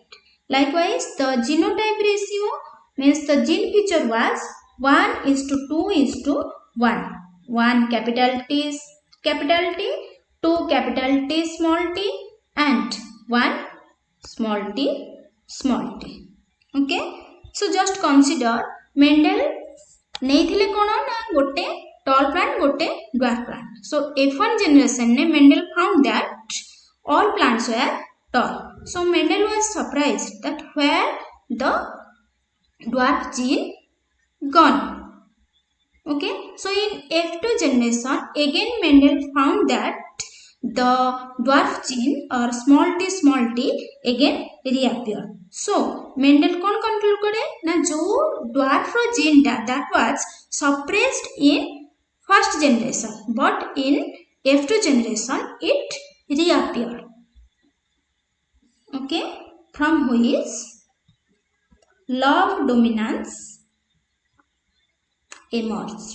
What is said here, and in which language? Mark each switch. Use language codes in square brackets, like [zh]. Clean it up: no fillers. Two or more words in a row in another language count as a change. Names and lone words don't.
[en] Likewise, the genotype ratio means the gene feature was 1:2:1. 1 capital T, 2 capital T small t, and 1 small t small t. Okay, so just consider Mendel [or] ନେଇଥିଲେ କ'ଣ ନା ଗୋଟେ [en] tall plant ଗୋଟେ dwarf plant. So F1 generation ne Mendel found that all plants were tall. So Mendel was surprised that where the dwarf gene gone. Okay, so in F2 generation again Mendel found that the dwarf gene or small t again reappear. So Mendel kon conclude [hi] करे ना जो [en] dwarf ro gene that was suppressed in first generation but in F2 generation it reappeared. Okay, from which law of dominance emerged.